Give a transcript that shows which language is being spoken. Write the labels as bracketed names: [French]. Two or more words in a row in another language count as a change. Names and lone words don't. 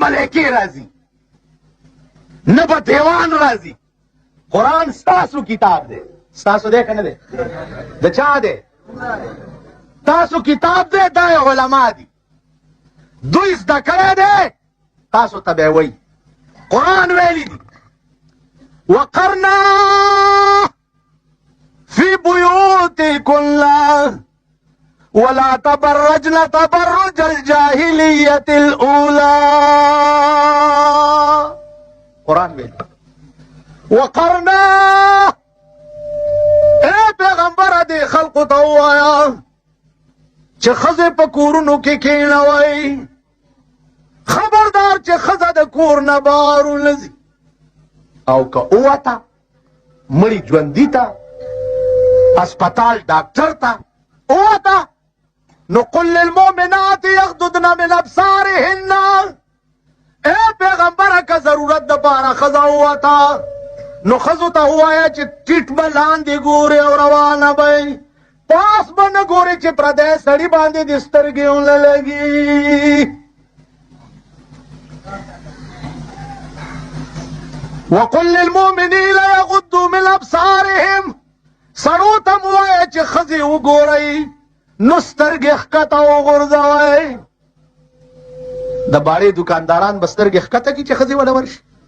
[Pashto] ملایکې راځي نه به دیوان راځي قرآن ستاسو کتاب دی ستاسو دی که نه دی د چا دی تاسو کتاب دی دا علما دي دوی زده کړی دی تاسو ته به وایي قرآن ویلی دي وقرنا [Arabic] فی بیوتکن ولا تبرجن تبرج الجاهلیة الأولى [Pashto] قرآن ویلی وقرنا اے پیغمبر دی خلقو ته ووایه چې ښځې په کورونو کې کښېنوئ خبردار چې ښځه د کور نه بهر ولځي او که ووته مړي ژوندي ته اسپتال ډاکټر ته ووته نو [Arabic] قل للمؤمنات یغضضن من ابصارهن [Pashto] اے پیغمبره که ضرورت دپاره ښځه ووته نو ښځو ته ووایه چې ټیټ به لاندې ګورې او روانه به پاس به نه ګورې چې پردی سړي باندې دې سترګې ونه لګي [Arabic] وقل للمؤمنین یغضوا من ابصارهم [Pashto] سړو ته م ووایه چې ښځې وګورئ نو سترګې ښکته وغورځوئ د باړې دوکانداران به سترګې ښکته کړي چې ښځې ونه ورشي